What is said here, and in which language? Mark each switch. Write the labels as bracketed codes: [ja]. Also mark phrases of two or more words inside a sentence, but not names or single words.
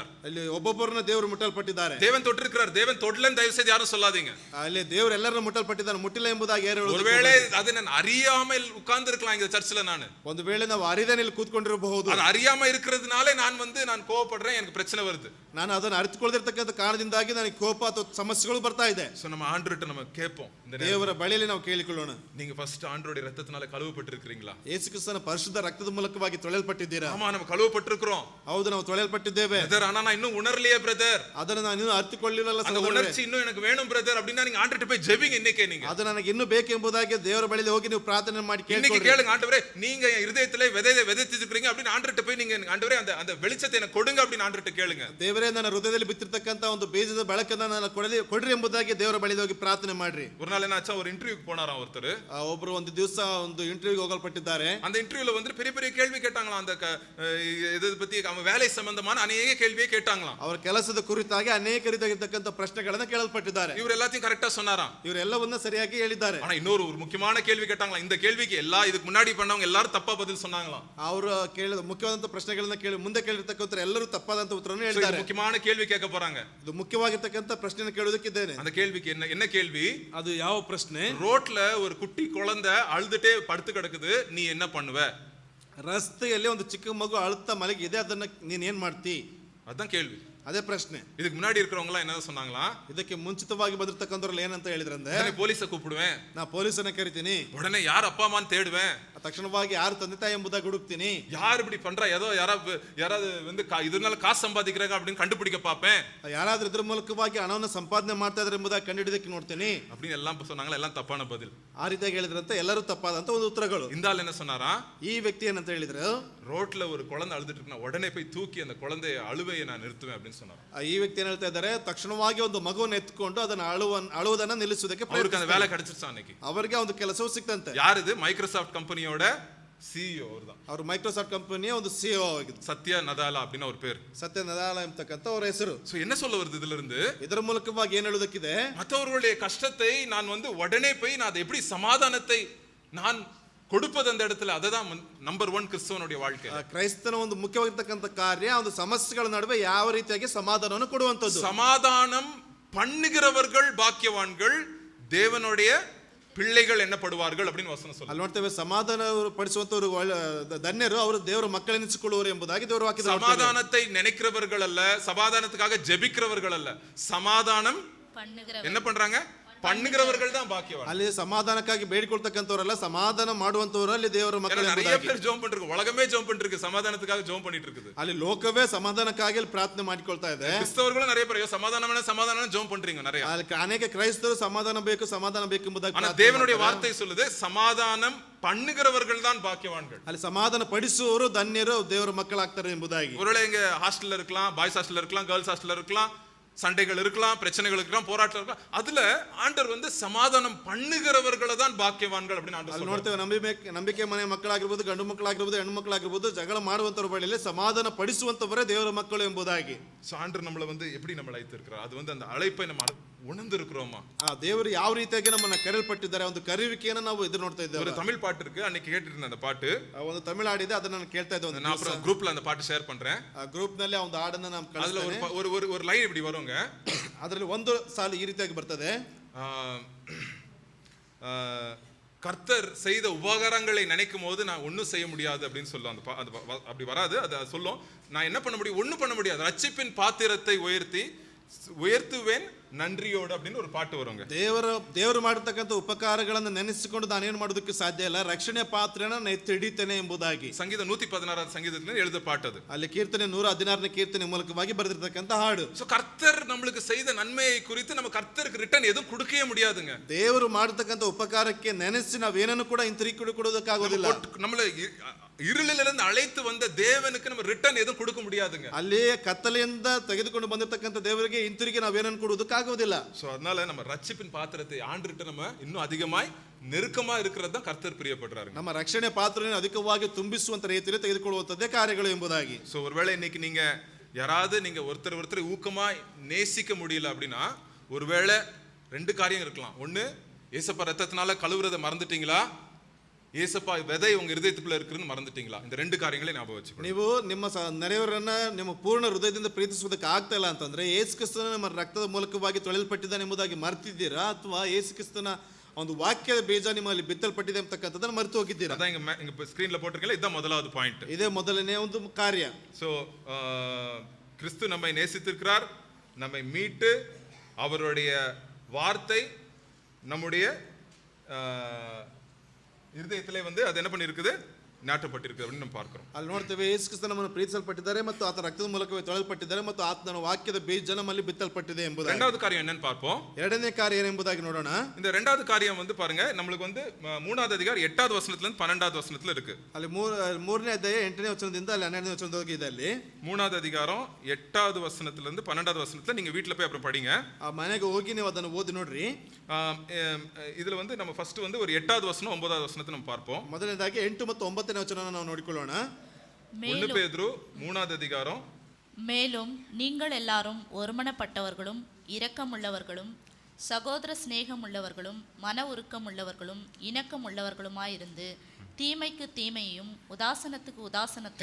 [kn] ಅಲ್ಲಿ ಒಬ್ಬೊಬ್ಬರನ್ನ ದೇವರು ಮುಟ್ಟಲ್ಪಟ್ಟಿದ್ದಾರೆ. [ta] தேவன் தொட்டிருக்கிறார், தேவன் தொடலன்னு தயவு செய்து யாரும் சொல்லாதீங்க. [kn] ಅಲ್ಲಿ ದೇವರು ಎಲ್ಲರನ್ನ ಮುಟ್ಟಲ್ಪಟ್ಟಿದ್ದಾರೆ, ಮುಟ್ಟಿಲ್ಲ ಎಂಬುದಾಗಿ ಯಾರು ಹೇಳುವುದು? [ta] ஒருவேளை அதை நான் அறியாமல் உட்கார்ந்து இருக்கலாம் இந்த சர்ச்சில். நான் [kn] ಒಂದು ವೇಳೆ ನಾವು ಅರಿದೇನೆ ಇಲ್ಲಿ ಕೂತ್ಕೊಂಡಿರಬಹುದು, [ta] அது அறியாம இருக்கிறதுனால நான் கோவப்படுறேன், எனக்கு பிரச்சனை வருது. [kn] ನಾನು ಅದನ್ನು ಅರಿತುಕೊಳ್ಳದಿರ್ತಕ್ಕಂಥ ಕಾರಣದಿಂದಾಗಿ ನನಗೆ ಕೋಪ ಅಥವಾ ಸಮಸ್ಯೆಗಳು ಬರ್ತಾ ಇದೆ. [ta] சோ நம்ம ஆண்டவர்ட்ட நம்ம கேட்போம், இந்த [kn] ದೇವರ ಬಳಿಯಲ್ಲಿ ನಾವು ಕೇಳಿಕೊಳ್ಳೋಣ. [ta] நீங்க ஃபர்ஸ்ட் ஆண்டவருடைய இரத்தத்தினால கழுவப்பட்டிருக்கீங்களா? [kn] ಯೇಸು ಕ್ರಿಸ್ತನ ಪರಿಶುದ್ಧ ರಕ್ತದ ಮೂಲಕವಾಗಿ ತೊಳೆಯಲ್ಪಟ್ಟಿದ್ದೀರಾ? [ta] ஆமா, நம்ம கழுவப்பட்டிருக்கிறோம். [kn] ಹೌದು, ನಾವು ತೊಳೆಯಲ್ಪಟ್ಟಿದ್ದೇವೆ. [ta] பிரதர், ಆனா நான் இன்னும் உணரலையே பிரதர், [kn] ಅದನ್ನು ನಾನು ಇನ್ನೂ ಅರಿತುಕೊಳ್ಳಲಿಲ್ಲ. [ta] அந்த உணர்ச்சி இன்னும் எனக்கு வேணும் பிரதர் அப்படினா நீங்க ஆண்டவர்ட்ட போய் ஜெபிங்க. இன்னைக்கே நீங்க [kn] ಅದು ನನಗೆ ಇನ್ನೂ ಬೇಕೆಂಬುದಾಗಿ ದೇವರ ಬಳಿಯಲ್ಲಿ ಹೋಗಿ ನೀವು ಪ್ರಾರ್ಥನೆ ಮಾಡಿ [ta] இன்னைக்கு கேளுங்க, ஆண்டவரே நீங்க என் இதயத்திலே விதையை விதைச்சிருக்கீங்க அப்படின்னு ஆண்டவர்ட்ட போய் நீங்க ஆண்டவரே அந்த வெளிச்சத்தை எனக்கு கொடுங்க அப்படின்னு ஆண்டவர்ட்ட கேளுங்க. [kn] ದೇವರೇ ನನ್ನ ಹೃದಯದಲ್ಲಿ ಬಿತ್ತಿರ್ತಕ್ಕಂಥ ಒಂದು ಬೀಜದ ಬೆಳಕನ್ನ ನಾನು ಕೊಡ್ರಿ ಎಂಬುದಾಗಿ ದೇವರ ಬಳಿಯಲ್ಲಿ ಹೋಗಿ ಪ್ರಾರ್ಥನೆ ಮಾಡ್ರಿ. [ta] ஒரு நாள் என்னாச்சா, ஒரு இன்டர்வியூக்கு போனாராம் ஒருத்தர். [kn] ಒಬ್ರು ಒಂದು ದಿವಸ ಒಂದು ಇಂಟರ್ವ್ಯೂಗೆ ಹೋಗಲ್ಪಟ್ಟಿದ್ದಾರೆ. [ta] அந்த இன்டர்வியூல வந்து பெரிய பெரிய கேள்வி கேட்டாங்களாம். அந்த இதை பத்தி அவன் வேலை சம்பந்தமான அநேக கேள்வியை கேட்டாங்களாம். [kn] ಅವರ ಕೆಲಸದ ಕುರಿತಾಗಿ ಅನೇಕ ರೀತಿಯಾಗಿರ್ತಕ್ಕಂಥ ಪ್ರಶ್ನೆಗಳನ್ನ ಕೇಳಲ್ಪಟ್ಟಿದ್ದಾರೆ. [ta] இவர் எல்லாத்தையும் கரெக்டா சொன்னாராம். [kn] ಇವರೆಲ್ಲವನ್ನ ಸರಿಯಾಗಿ ಹೇಳಿದ್ದಾರೆ. [ta] ஆனா இன்னொரு முக்கியமான கேள்வி கேட்டாங்களாம். இந்த கேள்விக்கு இதுக்கு முன்னாடி பண்ணவங்க எல்லாரும் தப்பா பதில் சொன்னாங்களாம். [kn] ಅವರು ಕೇಳಿದ ಮುಖ್ಯವಾದಂತ ಪ್ರಶ್ನೆಗಳನ್ನ ಮುಂದೆ ಕೇಳಿರ್ತಕ್ಕಂಥ ಎಲ್ಲರೂ ತಪ್ಪಾದಂತ ಉತ್ತರವನ್ನು ಹೇಳಿದ್ದಾರೆ. [ta] முக்கியமான கேள்வி கேட்க போறாங்க. [kn] ಇದು ಮುಖ್ಯವಾಗಿರ್ತಕ್ಕಂಥ ಪ್ರಶ್ನೆಯನ್ನು ಕೇಳೋದಕ್ಕಿದ್ದೇನೆ. [ta] அந்த கேள்விக்கு என்ன கேள்வி? [kn] ಅದು ಯಾವ ಪ್ರಶ್ನೆ? [ta] ரோட்ல ஒரு குட்டி குழந்தை அழுதுட்டே படுத்து கிடக்குது, நீ என்ன பண்ணுவ? [kn] ರಸ್ತೆಯಲ್ಲಿ ಒಂದು ಚಿಕ್ಕ ಮಗು ಅಳುತ್ತಾ ಮಲಗಿದೆ, ಅದನ್ನ ನೀನ್ ಏನ್ ಮಾಡ್ತಿ? [ta] அதான் கேள்வி. [kn] ಅದೇ ಪ್ರಶ್ನೆ. [ta] இதுக்கு முன்னாடி இருக்கிறவங்க எல்லாம் என்ன சொன்னாங்களா? [kn] ಇದಕ್ಕೆ ಮುಂಚಿತವಾಗಿ ಬಂದಿರತಕ್ಕಂಥವ್ರು ಏನಂತ ಹೇಳಿದ್ರಂದ್ರೆ, [ta] நான் போலீஸ் கூப்பிடுவே, [kn] ನಾ ಪೊಲೀಸನ್ನ ಕರಿತೀನಿ, [ta] உடனே யார் அப்பா அம்மான்னு தேடுவேன், [kn] ತಕ್ಷಣವಾಗಿ ಯಾರು ತಂದೆ ತಾಯಿ ಎಂಬುದಾಗಿ ಹುಡುಕ್ತೀನಿ, [ta] யார் இப்படி பண்றா, ஏதோ யாராவது வந்து இதனால காசு சம்பாதிக்கிறாங்க அப்படின்னு கண்டுபிடிக்க பார்ப்பேன், [kn] ಯಾರಾದ್ರೂ ಇದ್ರ ಮೂಲಕವಾಗಿ ಹಣವನ್ನು ಸಂಪಾದನೆ ಮಾಡ್ತಾ ಇದ್ದಾರೆ ಎಂಬುದಾಗಿ ಕಂಡುಹಿಡಿದಕ್ಕೆ ನೋಡ್ತೀನಿ [ta] அப்படின்னு எல்லாம் சொன்னாங்களா. எல்லாம் தப்பான பதில். [kn] ಆ ರೀತಿಯಾಗಿ ಹೇಳಿದ್ರಂತೆ, ಎಲ್ಲರೂ ತಪ್ಪಾದಂತ ಒಂದು ಉತ್ತರಗಳು. [ta] இந்த ஆள் என்ன சொன்னாரா? [kn] ಈ ವ್ಯಕ್ತಿ ಏನಂತ ಹೇಳಿದ್ರು, [ta] ரோட்ல ஒரு குழந்தை அழுதுட்டு இருக்கு, உடனே போய் தூக்கி அந்த குழந்தைய அழுவையை நான் நிறுத்துவேன் அப்படின்னு சொன்னார். [kn] ಈ ವ್ಯಕ್ತಿ ಏನ್ ಹೇಳ್ತಾ ಇದ್ದಾರೆ, ತಕ್ಷಣವಾಗಿ ಒಂದು ಮಗುವನ್ನು ಎತ್ಕೊಂಡು ಅದನ್ನ ಅಳುವುದನ್ನ ನಿಲ್ಲಿಸುವುದಕ್ಕೆ [ta] அவருக்கு அந்த வேலை கிடைச்சிருச்சு. ಅನ್னைக்கு [kn] ಅವರಿಗೆ ಒಂದು ಕೆಲಸವೂ ಸಿಕ್ತಂತೆ. [ta] யார் இது? மைக்ரோசாஃப்ட் கம்பெனியோட ಸಿಇಒ அவர்தான். [kn] ಅವರು ಮೈಕ್ರೋಸಾಫ್ಟ್ ಕಂಪನಿಯ ಒಂದು ಸಿಇಒ ಆಗಿದ್ರು. [ta] ಸತ್ಯ ನದಾಲಾ அப்படின்னு ஒரு பேர். [kn] ಸತ್ಯ ನದಾಲಾ ಎಂಬತಕ್ಕಂತ ಅವರ ಹೆಸರು. [ta] சோ என்ன சொல்ல வருது இதுல இருந்து? [kn] ಇದರ ಮೂಲಕವಾಗಿ ಏನು ಹೇಳುವುದಕ್ಕಿದೆ, [ta] மற்றவர்களுடைய கஷ்டத்தை நான் வந்து உடனே போய் நான் அதை எப்படி சமாதானத்தை நான் கொடுப்பது அந்த இடத்துல, அதுதான் நம்பர் 1 கிறிஸ்தவனுடைய வாழ்க்கை. [kn] ಕ್ರೈಸ್ತನ ಒಂದು ಮುಖ್ಯವಾಗಿರ್ತಕ್ಕಂಥ ಕಾರ್ಯ ಒಂದು ಸಮಸ್ಯೆಗಳ ನಡುವೆ ಯಾವ ರೀತಿಯಾಗಿ ಸಮಾಧಾನವನ್ನು ಕೊಡುವಂತದ್ದು. [ta] சமாதானம் பண்ணுகிறவர்கள் பாக்கியவான்கள், தேவனுடைய பிள்ளைகள் என்னப்படுவார்கள் அப்படின்னு வசனம் சொல்லுது. [kn] ಅಲ್ಲಿ ನೋಡ್ತೇವೆ, ಸಮಾಧಾನ ಪಡಿಸುವಂತವರು ಧನ್ಯರು, ಅವರು ದೇವರ ಮಕ್ಕಳೆನಿಸಿಕೊಳ್ಳುವರು ಎಂಬುದಾಗಿ ದೇವರ ವಾಕ್ಯದಲ್ಲಿ [ta] சமாதானத்தை நினைக்கிறவர்கள் அல்ல, சமாதானத்துக்காக ஜெபிக்கிறவர்கள் அல்ல, சமாதானம் என்ன பண்றாங்க? பண்ணுகிறவர்கள் தான் பாக்கியவான். [kn] ಅಲ್ಲಿ ಸಮಾಧಾನಕ್ಕಾಗಿ ಬೇಡಿಕೊಳ್ತಕ್ಕಂಥವರಲ್ಲ, ಸಮಾಧಾನ ಮಾಡುವಂತವರು ಅಲ್ಲಿ ದೇವರ ಮಕ್ಕಳು. [ta] நிறைய பேர் ஜெபம் பண்ணிருக்கு, உலகமே ஜெபம் பண்ணிருக்கு, சமாதானத்துக்காக ஜெபம் பண்ணிட்டு இருக்குது. [kn] ಅಲ್ಲಿ ಲೋಕವೇ ಸಮಾಧಾನಕ್ಕಾಗಿ ಪ್ರಾರ್ಥನೆ ಮಾಡಿಕೊಳ್ತಾ ಇದೆ. [ta] கிறிஸ்தவர்களும் நிறைய பேர் சமாதானம் ஜெபம் பண்றீங்க நிறைய. [kn] ಅನೇಕ ಕ್ರೈಸ್ತರು ಸಮಾಧಾನ ಬೇಕು ಎಂಬುದಾಗಿ. [ta] ஆனா தேவனுடைய வார்த்தை சொல்லுது, சமாதானம் பண்ணுகிறவர்கள் தான் பாக்கியவான்கள். [kn] ಅಲ್ಲಿ ಸಮಾಧಾನ ಪಡಿಸುವವರು ಧನ್ಯರು, ದೇವರ ಮಕ್ಕಳಾಗ್ತಾರೆ ಎಂಬುದಾಗಿ. [ta] ஒருவேளை இங்க ஹாஸ்டல்ல இருக்கலாம், [en] boys hostelல [ta] இருக்கலாம், [en] girls hostelல [ta] இருக்கலாம், சண்டைகள் இருக்கலாம், பிரச்சனைகள் இருக்கலாம், போராட்டம் இருக்கலாம், அதுல ஆண்டவர் வந்து சமாதானம் பண்ணுகிறவர்களை தான் பாக்கியவான்கள் அப்படின்னு ஆண்டவர் சொல்றாரு. [kn] ನೋಡ್ತೇವೆ, ನಂಬಿಕೆ ಮನೆ ಮಕ್ಕಳಾಗಿರ್ಬೋದು, ಗಂಡು ಮಕ್ಕಳಾಗಿರ್ಬೋದು, ಹೆಣ್ಣು ಮಕ್ಕಳಾಗಿರ್ಬೋದು, ಜಗಳ ಮಾಡುವಂತವರ ಬಳಿಯಲ್ಲಿ ಸಮಾಧಾನ ಪಡಿಸುವಂತವರೇ ದೇವರ ಮಕ್ಕಳು ಎಂಬುದಾಗಿ. [ta] ஆண்டவர் நம்மளை வந்து எப்படி நம்மளை அழைத்திருக்கிறார், அது வந்து அந்த அழைப்பை நம்ம உணர்ந்து இருக்கிறோமா? [kn] ದೇವರು ಯಾವ ರೀತಿಯಾಗಿ ನಮ್ಮನ್ನ ಕರೆಯಲ್ಪಟ್ಟಿದ್ದಾರೆ, ಒಂದು ಕರೆಯುವಿಕೆಯನ್ನು ನಾವು ಎದುರು ನೋಡ್ತಾ ಇದ್ದೇವೆ. [ta] ஒரு தமிழ் பாட்டு இருக்கு, அன்னைக்கு கேட்டுட்டு இருந்த அந்த பாட்டு, [kn] ಒಂದು ತಮಿಳು ಹಾಡಿದೆ, ಅದನ್ನ ನಾನು ಕೇಳ್ತಾ ಇದ್ದೆ. [ta] நான் அப்புறம் குரூப்ல அந்த பாட்டு ஷேர் பண்றேன். [kn] ಆ ಗ್ರೂಪ್ ನಲ್ಲಿ ಆ ಒಂದು ಹಾಡನ್ನ ನಾನು [ta] அதுல [kn] ಕಳಿಸ್ತೇನೆ. [ta] ஒரு லைன் இப்படி வருங்க. [kn] ಅದರಲ್ಲಿ ಒಂದು ಸಾಲು ಈ ರೀತಿಯಾಗಿ ಬರ್ತದೆ, [ta] கர்த்தர் செய்த உபகாரங்களை நினைக்கும் போது நான் ஒன்னும் செய்ய முடியாது அப்படின்னு சொல்லும். அந்த அப்படி வராது, அதை சொல்லும், நான் என்ன பண்ண முடியும், ஒன்னும் பண்ண முடியாது, ரட்சிப்பின் பாத்திரத்தை உயர்த்துவேன் நன்றியோடு அப்படின்னு ஒரு பாட்டு வருங்க. [kn] ದೇವರು ಮಾಡಿರ್ತಕ್ಕಂಥ ಉಪಕಾರಗಳನ್ನು ನೆನೆಸಿಕೊಂಡು ನಾನೇನು ಮಾಡೋದಕ್ಕೆ ಸಾಧ್ಯ ಇಲ್ಲ, ರಕ್ಷಣೆ ಪಾತ್ರನ ನಾನು ಎತ್ತಿ ಹಿಡಿತೇನೆ ಎಂಬುದಾಗಿ. [ta] சங்கீத 116 சங்கீதத்தில் எழுத பாட்டு அது. [kn] ಅಲ್ಲಿ ಕೀರ್ತನೆ 116ನೇ ಕೀರ್ತನೆ ಮೂಲಕವಾಗಿ ಬರೆದಿರ್ತಕ್ಕಂಥ ಹಾಡು. [ta] சோ கர்த்தர் நம்மளுக்கு செய்த நன்மையை குறித்து நம்ம கர்த்தருக்கு ரிட்டர்ன் எதுவும் கொடுக்கவே முடியாதுங்க. [kn] ದೇವರು ಮಾಡಿರ್ತಕ್ಕಂಥ ಉಪಕಾರಕ್ಕೆ ನೆನೆಸಿ ನಾವೇನನ್ನು ಕೂಡ ಹಿಂತಿರುಗಿ ಕೊಡೋದಕ್ಕಾಗೋದಿಲ್ಲ. [ta] நம்மள இருளிலிருந்து அழைத்து வந்த தேவனுக்கு நம்ம ரிட்டர்ன் எதுவும் கொடுக்க முடியாதுங்க. [kn] ಅಲ್ಲಿ ಕತ್ತಲೆಯಿಂದ ತೆಗೆದುಕೊಂಡು ಬಂದಿರತಕ್ಕಂಥ ದೇವರಿಗೆ ಹಿಂತಿರುಗಿ ನಾವೇನನ್ನು ಕೊಡೋದಕ್ಕಾಗೋದಿಲ್ಲ. [ta] சோ அதனால நம்ம ரட்சிப்பின் பாத்திரத்தை ஆண்டவர்ட்ட நம்ம இன்னும் அதிகமாய் நெருக்கமா இருக்கிறது தான் கர்த்தர் பிரியப்படுறாரு. [kn] ನಮ್ಮ ರಕ್ಷಣೆ ಪಾತ್ರವನ್ನು ಅಧಿಕವಾಗಿ ತುಂಬಿಸುವಂತ ರೀತಿಯಲ್ಲಿ ತೆಗೆದುಕೊಳ್ಳುವಂತದ್ದೇ ಕಾರ್ಯಗಳು ಎಂಬುದಾಗಿ. [ta] சோ ஒருவேளை இன்னைக்கு நீங்க யாராவது நீங்க ஒருத்தர் ஊக்கமா நேசிக்க முடியல அப்படின்னா, ஒருவேளை 2 காரியம் இருக்கலாம். ஒண்ணு, ஏசப்பா ரத்தத்தினால கழுவுறதை மறந்துட்டீங்களா, ஏசப்பா விதை உங்க இதயத்துக்குள்ள இருக்குன்னு மறந்துட்டீங்களா? இந்த 2 காரியங்களை ஞாபகம் வச்சுக்கணும். [kn] ನೀವು ನಿಮ್ಮ ನೆರೆಯವರನ್ನ ನಿಮ್ಮ ಪೂರ್ಣ ಹೃದಯದಿಂದ ಪ್ರೀತಿಸುವುದಕ್ಕೆ ಆಗ್ತಾ ಇಲ್ಲ ಅಂತಂದ್ರೆ, ಯೇಸು ಕ್ರಿಸ್ತನ ನಮ್ಮ ರಕ್ತದ ಮೂಲಕವಾಗಿ ತೊಳೆಯಲ್ಪಟ್ಟಿದ್ದಾನೆ ಎಂಬುದಾಗಿ ಮರ್ತಿದ್ದೀರಾ, ಅಥವಾ ಯೇಸು ಕ್ರಿಸ್ತನ ಒಂದು ವಾಕ್ಯದ ಬೀಜ ನಿಮ್ಮಲ್ಲಿ ಬಿತ್ತಲ್ಪಟ್ಟಿದೆ ಅಂತಕ್ಕಂಥದ್ದನ್ನು ಮರೆತು ಹೋಗಿದ್ದೀರಾ. [ta] அதான் இங்க ஸ்கிரீன்ல போட்டிருக்கல, இதுதான் முதலாவது பாயிண்ட். [kn] ಇದೇ ಮೊದಲನೇ ಒಂದು ಕಾರ್ಯ. [ta] சோ கிறிஸ்து நம்மை நேசித்திருக்கிறார், நம்மை மீட்டு அவருடைய வார்த்தை நம்முடைய இருதயத்திலே வந்து அது என்ன பண்ணிருக்குது, ನಾಟಪಟ್ಟಿರುತ್ತದೆ அப்படின்னு நம்ம பார்க்கிறோம். [kn] ಅಲ್ಲಿ ನೋಡ್ತೇವೆ ಯೇಸು ಕ್ರಿಸ್ತ ನಮ್ಮನ್ನು ಪ್ರೀತಿಸಲ್ಪಟ್ಟಿದ್ದಾರೆ ಮತ್ತು ಆತನ ರಕ್ತದ ಮೂಲಕವೇ ತೊಳೆಯಲ್ಪಟ್ಟಿದ್ದಾರೆ ಮತ್ತು ಆತನ ವಾಕ್ಯದ ಬೀಜ ನಮ್ಮಲ್ಲಿ ಬಿತ್ತಲ್ಪಟ್ಟಿದೆ ಎಂಬುದಾಗಿ. [ta] இரண்டாவது காரியம் என்னன்னு பார்ப்போம். [kn] ಎರಡನೇ ಕಾರ್ಯ ಏನೆಂಬುದಾಗಿ ನೋಡೋಣ. [ta] இந்த இரண்டாவது காரியம் வந்து பாருங்க, நம்மளுக்கு வந்து 3வது அதிகாரம் 8வது வசனத்துல இருந்து 12வது வசனத்துல இருக்கு. [kn] ಅಲ್ಲಿ ಮೂರನೇ ಅಧ್ಯಾಯ 8ನೇ ವಚನದಿಂದ ಅಲ್ಲಿ 12ನೇ ವಚನದವರೆಗೆ ಇದೆ. ಅಲ್ಲಿ [ta] 3வது அதிகாரம் 8வது வசனத்துல இருந்து 12வது வசனத்துல நீங்க வீட்ல போய் அப்புறம் படிங்க. [kn] ಆ ಮನೆಗೆ ಹೋಗಿ ನೀವು ಅದನ್ನು ಓದಿ ನೋಡ್ರಿ. [ta] இதுல வந்து நம்ம ஃபர்ஸ்ட் வந்து ஒரு 8வது வசனம் 9வது வசனத்தை நம்ம பார்ப்போம். [kn] ಮೊದಲನೇದಾಗಿ 8 ಮತ್ತು 9ನೇ ವಚನವನ್ನು ನಾವು ನೋಡಿಕೊಳ್ಳೋಣ. [ta] 1 பேதுரு 3வது அதிகாரம். மேலும் நீங்கள் எல்லாரும் ஒருமனப்பட்டவர்களும் இரக்கமுள்ளவர்களும் சகோதர சிநேகம் உள்ளவர்களும் மன உருக்கம் உள்ளவர்களும் இணக்கம் உள்ளவர்களுமாயிருந்து தீமைக்கு தீமையும் உதாசனத்துக்கு உதாசனத்தையும்